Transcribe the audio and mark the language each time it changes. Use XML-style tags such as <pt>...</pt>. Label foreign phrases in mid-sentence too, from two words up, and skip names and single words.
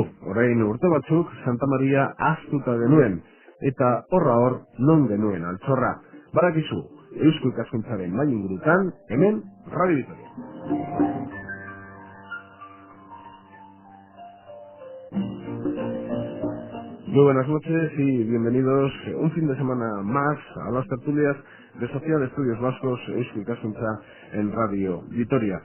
<eu>Orain urte batzuk Santa Maria ahaztuta genuen, eta horra hor non genuen altxorra. Barakizu, Eusko Ikaskuntzaren mai ingurutan, hemen Radio Vitoria.</eu> <es>Muy buenas noches y bienvenidos un fin de semana más a las tertulias de Sociedad de Estudios Vascos Eusko Ikaskuntza en Radio Vitoria.</es>